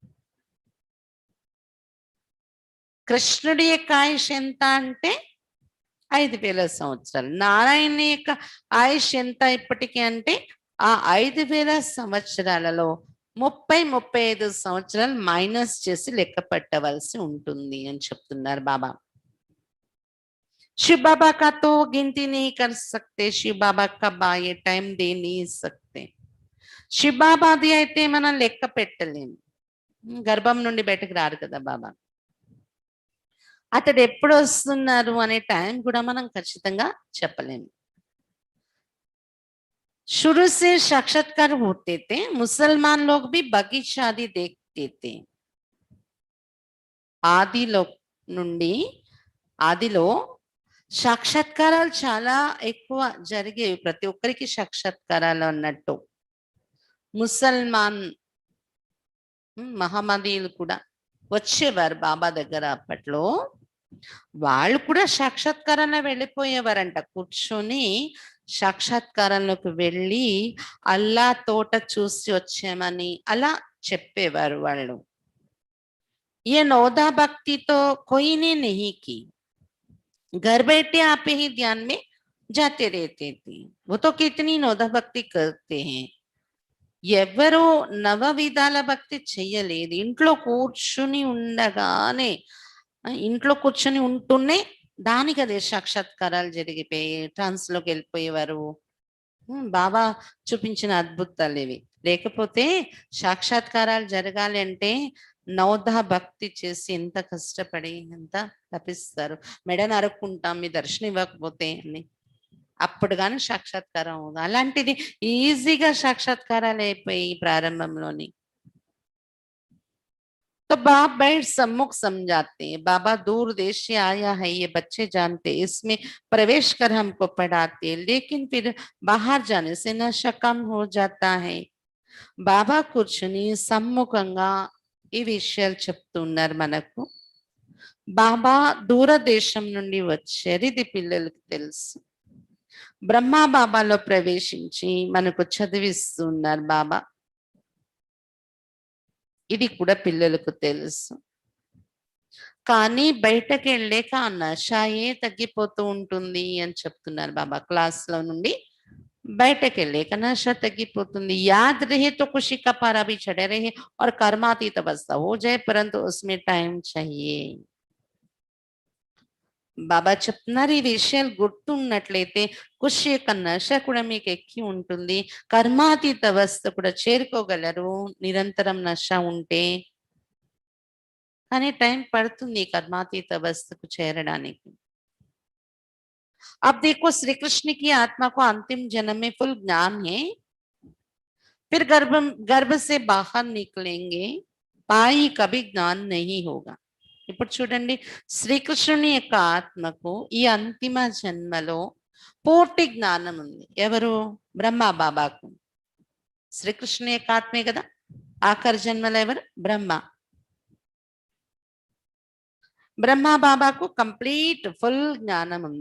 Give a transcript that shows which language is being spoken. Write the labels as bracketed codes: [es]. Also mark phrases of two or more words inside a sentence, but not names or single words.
[te] కృష్ణుడి యొక్క ఆయుష్ ఎంత అంటే 5000 సంవత్సరాలు. నారాయణ యొక్క ఆయుష్ ఎంత ఇప్పటికీ అంటే ఆ 5000 సంవత్సరాలలో 30-35 సంవత్సరాలు మైనస్ చేసి లెక్క పెట్టవలసి ఉంటుంది అని చెప్తున్నారు బాబా. [hi] शिव बाबा का तो गिनती नहीं कर सकते, शिव बाबा कब आए टाइम दे नहीं सकते. [te] శివ్ బాబాది అయితే మనం లెక్క పెట్టలేము. గర్భం నుండి బయటకు రారు కదా బాబా. అతడు ఎప్పుడు వస్తున్నారు అనే టైం కూడా మనం ఖచ్చితంగా చెప్పలేము. [hi] शुरू से साक्षात्कार होते थे, मुसलमान लोग भी बगीचा आदि देखते थे. [te] ఆదిలో నుండి ఆదిలో సాక్షాత్కారాలు చాలా ఎక్కువ జరిగేవి, ప్రతి ఒక్కరికి సాక్షాత్కారాలు అన్నట్టు. ముసల్మాన్ మహమ్మదీయులు కూడా వచ్చేవారు బాబా దగ్గర. అప్పట్లో వాళ్ళు కూడా సాక్షాత్కారంలో వెళ్ళిపోయేవారంట. కూర్చొని సాక్షాత్కారంలోకి వెళ్ళి అల్లా తోట చూసి వచ్చామని అలా చెప్పేవారు వాళ్ళు. [hi] ये नौदा भक्ति तो कोई ने नहीं की, घर बैठे आप ही ध्यान में जाते रहते थे. वो तो कितनी नौदा भक्ति करते हैं. [te] ఎవరు నవ విధాల భక్తి చెయ్యలేదు. ఇంట్లో కూర్చుని ఉండగానే, ఇంట్లో కూర్చొని ఉంటూనే దానికి అదే సాక్షాత్కారాలు జరిగిపోయి ట్రాన్స్ లోకి వెళ్ళిపోయేవారు. బాబా చూపించిన అద్భుతాలు ఇవి. లేకపోతే సాక్షాత్కారాలు జరగాలి అంటే నవదా భక్తి చేసి ఎంత కష్టపడి ఎంత తపిస్తారు. మెడ నరుక్కుంటాం మీ దర్శనం ఇవ్వకపోతే అని. అప్పుడు కానీ సాక్షాత్కారం అవుతుంది. అలాంటిది ఈజీగా సాక్షాత్కారాలు అయిపోయి ప్రారంభంలోని. [hi] तो बाप बैठ सम्मुख समझाते हैं, बाबा दूर देश से आया है, ये बच्चे जानते, इसमें प्रवेश कर हमको पढ़ाते, लेकिन फिर बाहर जाने से नशा कम हो जाता है. [te] బాబా కూర్చుని సమ్ముఖంగా ఈ విషయాలు చెప్తున్నారు మనకు. బాబా దూరదేశం నుండి వచ్చారు, ఇది పిల్లలకు తెలుసు. బ్రహ్మా బాబాలో ప్రవేశించి మనకు చదివిస్తున్నారు బాబా, ఇది కూడా పిల్లలకు తెలుసు. కానీ బయటకు వెళ్ళాక ఆ నషాయే తగ్గిపోతూ ఉంటుంది అని చెప్తున్నారు బాబా. క్లాస్ లో నుండి బయటకు వెళ్ళాక నష తగ్గిపోతుంది. [hi] याद रहे तो खुशी का पारा भी చढ़े रहे और कर्मातीत अवस्था हो जाए, परंतु उसमें टाइम चाहिए. [te] బాబా చెప్తున్నారు, ఈ విషయాలు గుర్తున్నట్లయితే ఖుషి యొక్క నష కూడా మీకు ఎక్కి ఉంటుంది, కర్మాతీత అవస్థ కూడా చేరుకోగలరు నిరంతరం నష ఉంటే. కానీ టైం పడుతుంది కర్మాతీత అవస్థకు చేరడానికి. [hi] अब देखो श्री कृष्ण की आत्मा को अंतिम जन्म में फुल ज्ञान है, फिर गर्भ से बाहर निकलेंगे, पाई कभी ज्ञान नहीं होगा. [te] ఇప్పుడు చూడండి, శ్రీకృష్ణుని యొక్క ఆత్మకు ఈ అంతిమ జన్మలో పూర్తి జ్ఞానం ఉంది. ఎవరు? బ్రహ్మ బాబాకు. శ్రీకృష్ణుని యొక్క ఆత్మే కదా. ఆఖరి జన్మలో ఎవరు? బ్రహ్మ. బ్రహ్మ బాబాకు [en] complete full [te] జ్ఞానం ఉంది.